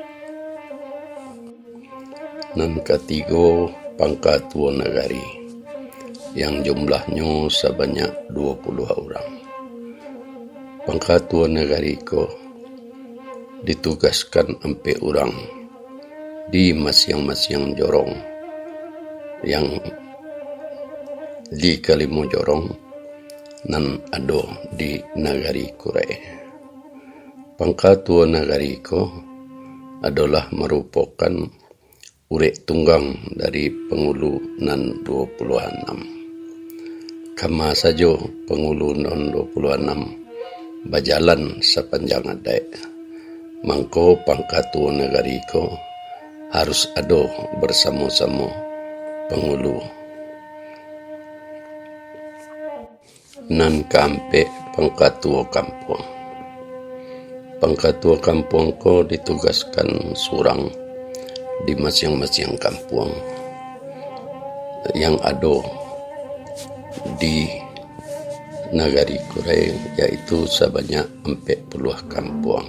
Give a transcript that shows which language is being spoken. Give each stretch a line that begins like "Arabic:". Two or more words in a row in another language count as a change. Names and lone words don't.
Indonesian: Nan ketiga, pangkat tua nagari yang jumlahnya sebanyak 20 orang. Pangkat tua nagari ko ditugaskan 4 orang di masing-masing jorong yang di kalimo jorong nan ada di Nagari Kurai. Pangkat tua nagari ko adalah merupakan urek tunggang dari penghulu nan 26. Kama saja penghulu nan 26 berjalan sepanjang adat, mangko pangkat tua nagari ko harus ada bersama-sama penghulu. Nan kampe pangkat tua kampung. Pangkat tua kampung ko ditugaskan surang di masing-masing kampung yang ada di Nagari Kurai, yaitu sebanyak 40 kampung.